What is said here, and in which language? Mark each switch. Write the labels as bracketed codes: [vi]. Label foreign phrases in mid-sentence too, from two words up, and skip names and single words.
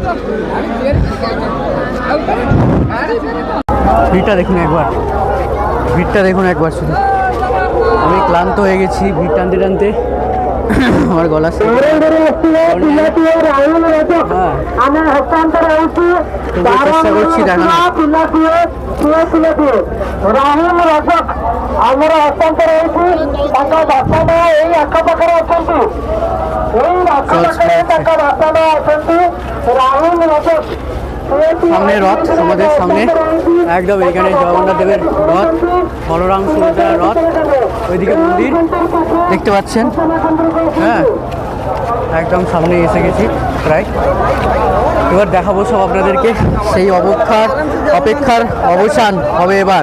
[bn] ভিড়টা দেখুন একবার, ভিড়টা দেখুন একবার শুধু। আমি ক্লান্ত হয়ে গেছি ভিড় টানতে টানতে, আমার গলা চেষ্টা করছি দেখানো। [or] ଆମର ହସ୍ତାନ୍ତର ହେଉଛି ତାଙ୍କ ବାପା ଏଇ ଆଖପାଖରେ ଅଛନ୍ତି, ଏଇ ଆଖପାଖରେ ତାଙ୍କ ବାପା ମା ଅଛନ୍ତି। ରାହୁଲ ରଜକ [bn] সামনে রথ, আমাদের সামনে একদম এখানে জগন্নাথ দেবের রথ, বলরাম সুভদ্রার রথ, ওইদিকে মন্দির দেখতে পাচ্ছেন। হ্যাঁ, একদম সামনে এসে গেছি প্রায়। এবার দেখাবো সব আপনাদেরকে, সেই অপেক্ষার অবসান হবে এবার।